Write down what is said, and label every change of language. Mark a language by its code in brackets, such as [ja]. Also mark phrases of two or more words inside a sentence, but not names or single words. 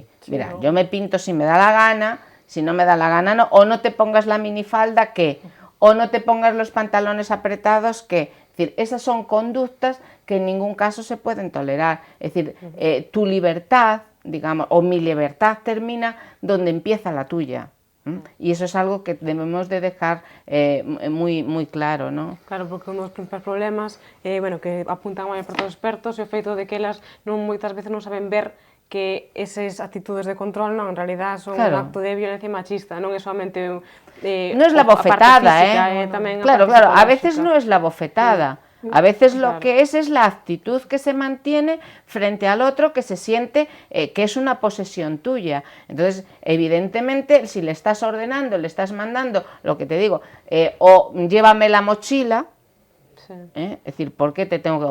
[es] Mira, yo me pinto si me da la gana, si no me da la gana no, o no te pongas la minifalda que, o no te pongas los pantalones apretados que. Es decir, esas son conductas que en ningún caso se pueden tolerar. Es decir, tu libertad, digamos, o mi libertad termina donde empieza la tuya. Y eso es algo que debemos de dejar muy claro, ¿no? [gl] Claro, porque un dos principais problemas bueno, que apuntan máis para todos os expertos é o feito de que elas moitas veces non saben ver que esas actitudes de control en realidad son un acto de violencia machista, non é solamente [es] no es la bofetada, claro, a veces no es la bofetada. A veces lo que es la actitud que se mantiene frente al otro, que se siente que es una posesión tuya. Entonces, evidentemente, si le estás ordenando, le estás mandando, lo que te digo, o llévame la mochila, es decir, ¿por qué te tengo que...?